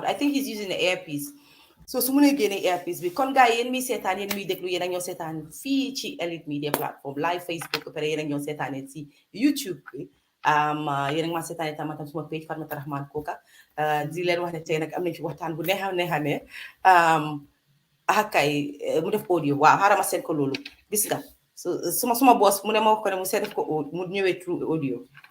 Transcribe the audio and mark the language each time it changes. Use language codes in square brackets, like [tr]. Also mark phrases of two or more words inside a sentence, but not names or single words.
[en] I think he's using the earpiece. [wo] So su mënee génne earpiece bi kon gars yéen mi seetaan yéen mi déglu yéen a ñoo seetaan fii ci Elite Media Platform live Facebook pare yéen a ñoo seetaan ci YouTube bi yéen a ma seetaan tam suma page Fatoumatta Rahman Koka di leen wax ne tey nag am nañ ci waxtaan bu neexa ne kay mu def audio waaw xaaral ma seet ko loolu gis nga suma boss mu ne ma wax ko ne mu seet ko mu ñëwee [en] through audio